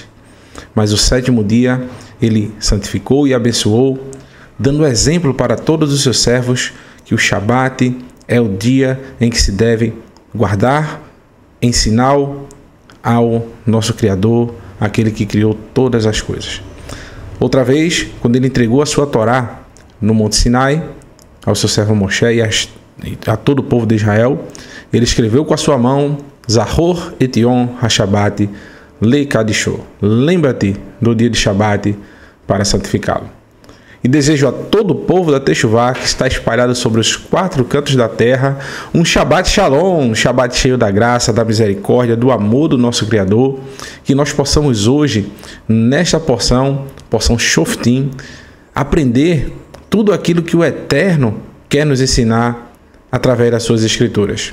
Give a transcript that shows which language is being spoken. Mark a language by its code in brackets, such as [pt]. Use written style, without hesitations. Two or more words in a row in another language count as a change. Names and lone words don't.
[pt] Mas o 7º dia ele santificou e abençoou, dando exemplo para todos os seus servos que o Shabat é o dia em que se deve guardar em sinal ao nosso Criador, aquele que criou todas as coisas. Outra vez, quando ele entregou a sua Torá no Monte Sinai, ao seu servo Moshe e a todo o povo de Israel, ele escreveu com a sua mão: [he] זכור את יום השבת לקדשו. [pt] Lembra-te do dia de Shabat para santificá-lo. E desejo a todo o povo da Techuvá que está espalhado sobre os 4 cantos da terra um [he] שבת שלום, [pt] um Shabat cheio da graça, da misericórdia, do amor do nosso Criador, que nós possamos hoje, nesta porção Shoftim, aprender tudo aquilo que o Eterno quer nos ensinar através das suas escrituras.